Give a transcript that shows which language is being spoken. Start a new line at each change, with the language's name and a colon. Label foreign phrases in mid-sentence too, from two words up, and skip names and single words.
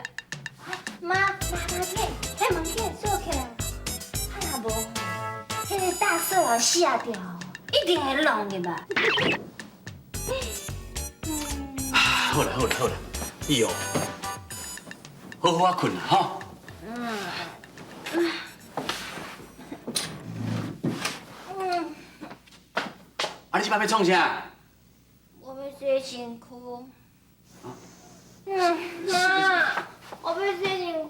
Min Nan Chinese: 妈，迄门镜锁起来，啊无，迄个大色狼下掉，一定会弄的吧？好啦，以后好好困啦，吼。啊，你即摆要创啥？我要洗身躯。妈，我要洗身躯。